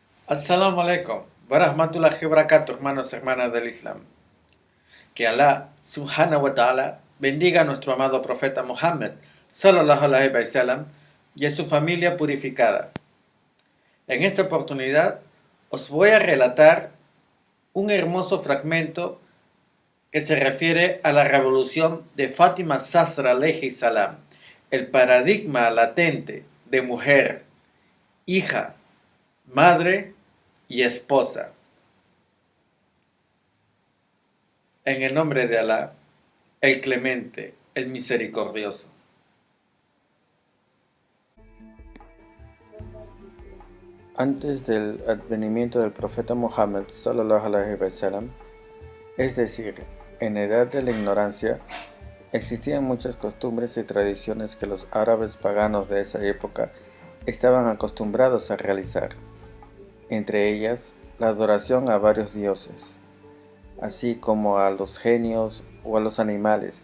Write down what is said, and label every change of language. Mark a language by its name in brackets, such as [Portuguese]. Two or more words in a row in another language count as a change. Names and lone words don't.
[Arabic] السلام عليكم ورحمة الله وبركاته, [Spanish] hermanos y hermanas del Islam. Que Alá, [Arabic] سبحانه وتعالى, [Spanish] bendiga a nuestro amado profeta Muhammad, [Arabic] صلى الله عليه وسلم, [Spanish] y a su familia purificada. En esta oportunidad os voy a relatar un hermoso fragmento que se refiere a la revolución de Fátima Zasra [Arabic] عليه السلام, [Spanish] el paradigma latente de mujer, hija, madre y esposa. En el nombre de Alá, el Clemente, el Misericordioso. Antes del advenimiento del profeta Muhammad [Arabic] صلى الله عليه وسلم, [Spanish] es decir, en edad de la ignorancia, existían muchas costumbres y tradiciones que los árabes paganos de esa época estaban acostumbrados a realizar, entre ellas la adoración a varios dioses, así como a los genios o a los animales.